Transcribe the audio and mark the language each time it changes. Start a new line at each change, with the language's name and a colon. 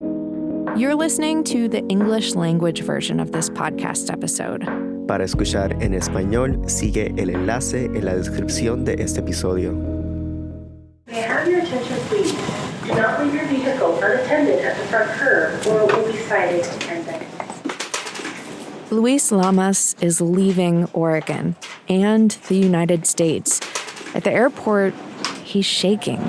English: You're listening to the English language version of this podcast episode.
Spanish: Para escuchar en español, sigue el enlace en la descripción de este episodio.
English: May I have your attention, please? Do not leave your vehicle unattended at the front curb or it will be cited for 10 seconds. Luis Lamas is leaving Oregon and the United States. At the airport, he's shaking.